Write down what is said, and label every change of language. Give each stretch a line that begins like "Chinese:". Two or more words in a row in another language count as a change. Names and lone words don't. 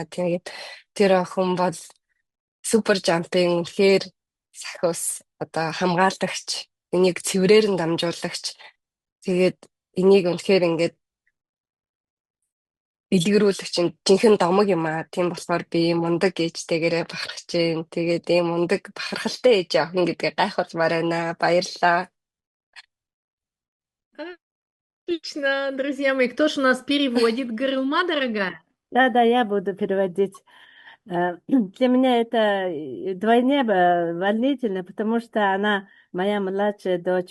Mongolian: Тэгээд тэр охин бол супер жампын үнэхээр сахиус одоо хамгаалагч, энийг цэврээр нь дамжуулагч. Тэгээд энийг үнэхээр ингээд дэлгэрүүлэгч жинхэнэ домог юм аа. Тийм болохоор би мундаг ээжтэйгээрээ бахархаж जैन. Тэгээд ийм мундаг бахархалтай ээж охин гэдгээ гайхуулмаар байна. Баярлалаа.
Russian: Отлично, друзья мои, кто же у нас переводит? Гырылма, дорогая? Да, я буду переводить. Для меня это вдвойне волнительно, потому что она моя младшая дочь.